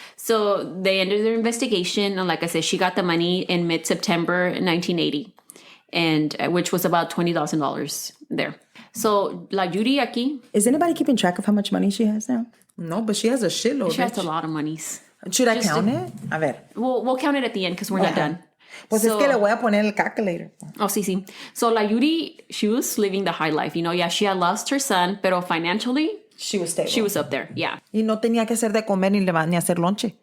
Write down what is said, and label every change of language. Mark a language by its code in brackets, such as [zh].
[en] So they ended their investigation. And like I said, she got the money in mid-September 1980, and which was about $20,000 there. [es] So La Judy aquí. [en] Is anybody keeping track of how much money she has now? No, but she has a shitload. She has a lot of monies. Should I count it? [es] A ver. [en] We'll count it at the end because we're not done. [es] Pues es que le voy a poner el calculator. Oh, sí. [en] So La Judy, she was living the high life. She had lost her son, [es] pero [en] financially, she was stable. She was up there, yeah. [es] Y no tenía que hacer de comer ni hacer lonche.